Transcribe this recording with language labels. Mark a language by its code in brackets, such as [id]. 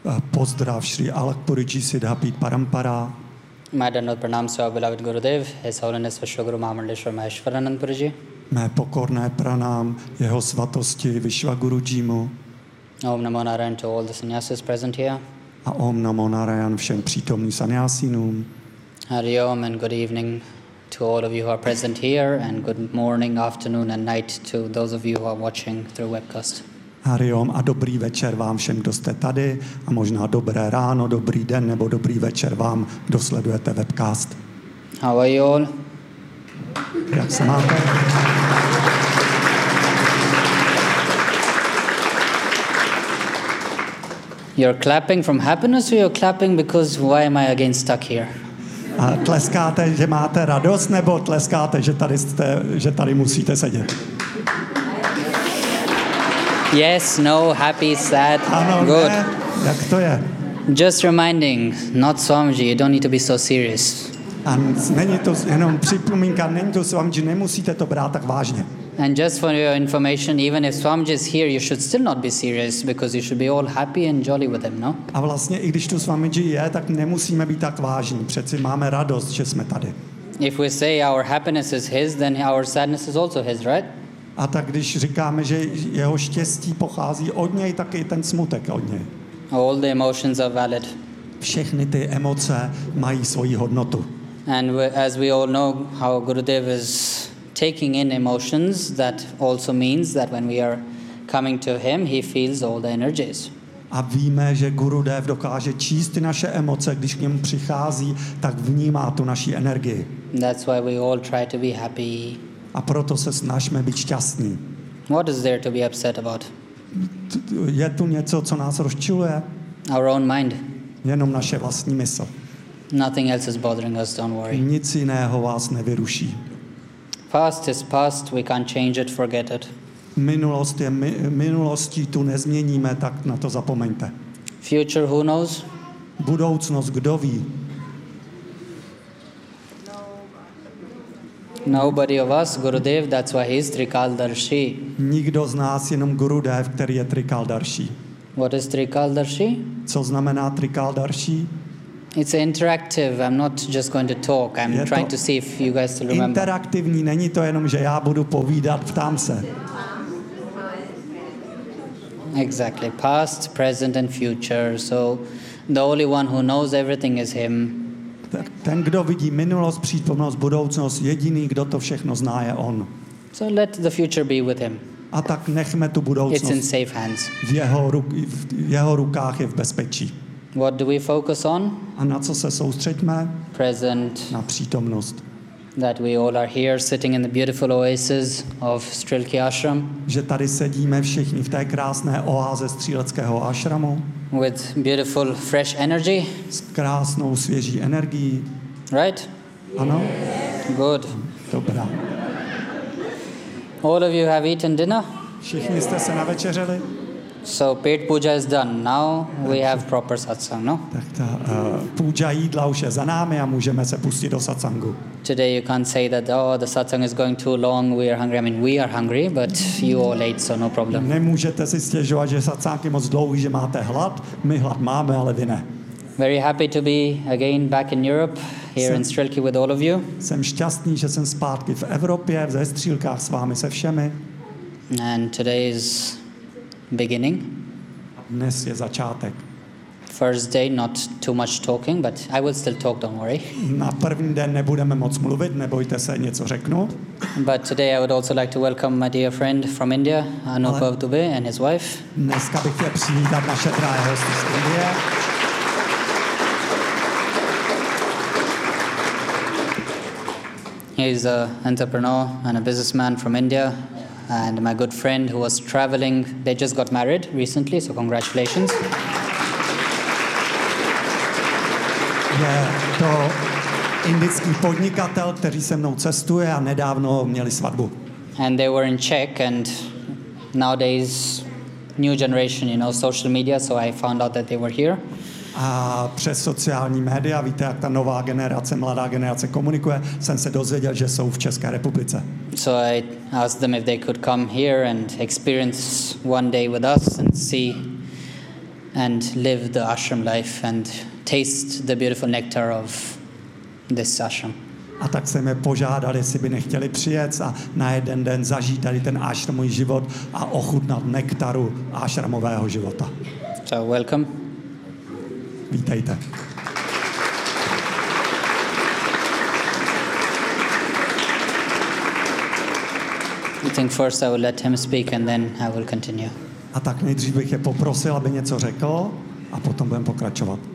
[cs] Pozdrav Sri Alakpuriji Siddhapeetha Parampara. Mai dannod pranam svaya beloved Gurudev, His Holiness Vishwaguru Mahamandleshwar Maheshwaranand Puriji. Mai pokorné pranam jeho svatosti Vishwagurujimu. [en] Om namo narayan to all the sannyasis present here. [cs] A om namo narayan všem přítomným sannyasinům. [en] Hari om and good evening to all of you who are present here, and good morning, afternoon and night to those of you who are watching through webcast. [cs] Hari om a dobrý večer vám všem, kdo jste tady, a možná dobré ráno, dobrý den nebo dobrý večer vám, kdo sledujete webcast. [en] How are you all? [cs] Jak se máte? [en] You're clapping from happiness, or you're clapping because why am I again stuck here? [cs] A tleskáte, že máte radost, nebo tleskáte, že tady jste, že tady musíte sedět? [en] Yes, no, happy, sad, [cs] ano, [en] good. [cs] Ne? Jak to je? [en] Just reminding, not Swamiji, you don't need to be so serious. [cs] A není to jenom připomínka, není to Swamiji, nemusíte to brát tak vážně. [en] And just for your information, even if Swamiji is here, you should still not be serious, because you should be all happy and jolly with him, no? [cs] A vlastně, i když tu Swamiji je, tak nemusíme být tak vážní. Přeci máme radost, že jsme tady. [en] If we say our happiness is his, then our sadness is also his, right? [cs] A tak když říkáme, že jeho štěstí pochází od něj, tak i ten smutek od něj. [en] All the emotions are valid. [cs] Všechny ty emoce mají svoji hodnotu. [en] And as we all know, how Gurudev is taking in emotions, that also means that when we are coming to him, he feels all the energies. [cs] A víme, že Gurudev dokáže číst naše emoce, když k němu přichází, tak vnímá tu naši energii. [en] That's why we all try to be happy. [cs] A proto se snažíme být šťastní. [en] What is there to be upset about? [cs] Je tu něco, co nás rozčiluje? [en] Our own mind. [cs] Jenom naše vlastní mysl. [en] Nothing else is bothering us, don't worry. [cs] Nic jiného vás nevyruší. [en] Past is past, we can't change it, forget it. [cs] Minulost je minulostí, tu nezměníme, tak na to zapomeňte. [en] Future, who knows? [cs] Budoucnost, kdo ví? [en] Nobody of us, Gurudev, that's why he is Trikaldarshi. [cs] Nikdo z nás, jenom Gurudev, který je Trikaldarshi. [en] What is Trikaldarshi? [cs] Co znamená Trikaldarshi? [en] It's interactive. I'm not just going to talk. I'm trying to see if you guys still remember. [cs] Interaktivní, není to jenom, že já budu povídat, ptám se. [en] Exactly. Past, present and future. So the only one who knows everything is him. [cs] Ten, kdo vidí minulost, přítomnost, budoucnost, jediný, kdo to všechno zná, je on. [en] So let the future be with him. [cs] A tak nechme tu budoucnost. [en] It's in safe hands. [cs] V jeho rukách je v bezpečí. [en] What do we focus on? [cs] A na co se soustředíme? [en] Present. [cs] Na přítomnost. [en] That we all are here sitting in the beautiful oasis of Strelky Ashram. [cs] Že tady sedíme všichni v té krásné oáze Stříleckého ašramu. [en] With beautiful fresh energy. [cs] S krásnou svěží energií. [en] Right? [cs] Ano. [en] Good. [cs] Dobrá. [en] All of you have eaten dinner? [cs] Všichni jste se navečeřili? [en] So pet puja is done. Now we have proper satsang, no? [cs] Tak ta puja jídla už je za námi a můžeme se pustit do satsangu. [en] Today you can't say that, oh, the satsang is going too long, we are hungry. I mean, we are hungry, but you all ate, so no problem. [cs] Nemůžete si stěžovat, že satsang je moc dlouhý, že máte hlad. My hlad máme, ale vy ne. [en] Very happy to be again back in Europe, here in Strelky with all of you. [cs] Jsem šťastný, že jsem zpátky v Evropě, ve Střílkách s vámi, se všemi. [en] And today is beginning. [cs] Dnes je začátek. [en] first day not too much talking, but I will still talk, don't worry. [cs] Na první den nebudeme moc mluvit, nebojte se, něco řeknu. [en] But today I would also like to welcome my dear friend from India, Anupav Dubey, and his wife. [cs] Dneska bych chtěl přivítat naše drahé hosty z Indie. [en] He is an entrepreneur and a businessman from India, and my good friend who was traveling. They just got married recently, so congratulations. [cs] Je to indický podnikatel, který se mnou cestuje a nedávno měli svatbu. [en] And they were in Czech, and nowadays new generation, you know, social media, so I found out that they were here. [cs] A přes sociální média, víte, jak ta nová generace, mladá generace komunikuje, jsem se dozvěděl, že jsou v České republice. [en] So I asked them if they could come here and experience one day with us and see and live the ashram life and taste the beautiful nectar of this ashram. [cs] A tak jsem je požádal, jestli by nechtěli přijet a na jeden den zažít tady ten ashramový život a ochutnat nektaru ashramového života. [en] So welcome. [cs] Vítejte. [en] I think first I will let him speak and then I will continue. [cs] A tak nejdřív bych je poprosil, aby něco řekl a potom budeme pokračovat.